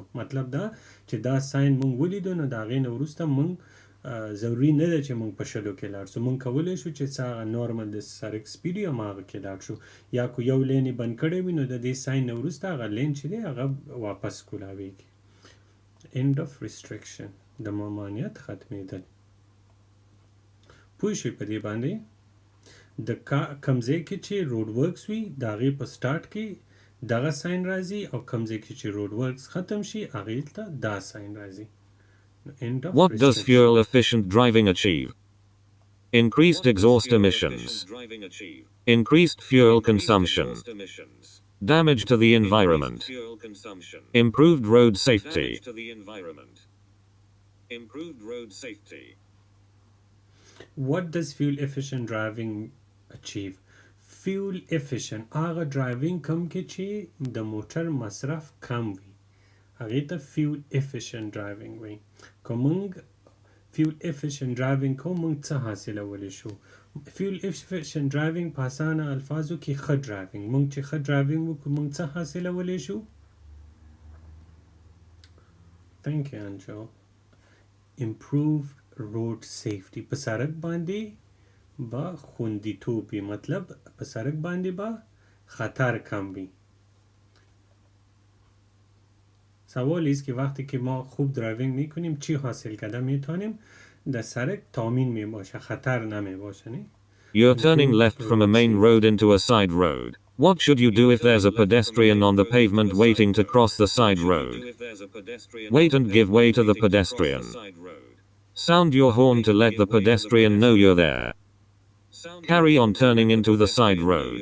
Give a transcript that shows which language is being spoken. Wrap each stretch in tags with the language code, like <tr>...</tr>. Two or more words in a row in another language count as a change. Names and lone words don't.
<ps>مطلب دا چې دا ساين موږ ولیدو نو دا غي نه وروسته موږ ضروری نه ده چې موږ په 20 کې لاړ شو، موږ کولای شو چې څا نورمال د سړک سپیډ یا ماغه کې لاړ شو، یا کو یو لین بند کړی وي نو د دې ساين نه وروسته هغه لین چې دی هغه واپس کولاویږي.</ps> <en>end of restriction</en> <ps>د ممانعت ختمېدل. پوه شئ په دې باندې د کم ځای کې چې</ps> <en>road works</en> <ps>وي د هغې په سټارټ کې دغه ساين راځي، او کم ځای کې چې</ps> <en>road works</en> <ps>ختم شي هغې ته دا ساين راځي.</ps> <en>end of What does restriction. fuel efficient driving achieve? Increased exhaust emissions. Driving achieve. Increased fuel consumption. Exhaust emissions. Damage to the environment. Fuel consumption. Improved road safety. Damage to the environment. Improved road safety. What does fuel efficient driving achieve? Fuel efficient</en> <ps>هغه ډرایوینګ کم کې چې د موټر مصرف کم وي هغې ته</ps> <en>fuel efficient driving</en> <ps>وي. که موږ</ps> <en>fuel efficient driving</en> <ps>کوو موږ څه حاصلولی شو؟</ps> <en>fuel efficient driving</en> <ps>په اسانه الفاظو کې ښه ډرایوینګ، موږ چې ښه ډرایوینګ وکړو موږ څه حاصلولی شو؟</ps> <en>thank you Anjo. improved road safety.</en> <ps>په سړک باندې با خوندیتوب وي، مطلب په سړک باندې با خطر کم وي.</ps> <fa>سوال است که وقتی که ما خوب درایوینگ میکنیم چی حاصل کرده؟ میتونیم در سرک تامین میباشه، خطر نمیباشه. نه؟</fa> <en>You're turning left from a main road into a side road. What should you do if there's a pedestrian on the pavement waiting to cross the side road? Wait and give way to the pedestrian. Sound your horn to let the pedestrian know you're there. Carry on turning into the side road.</en>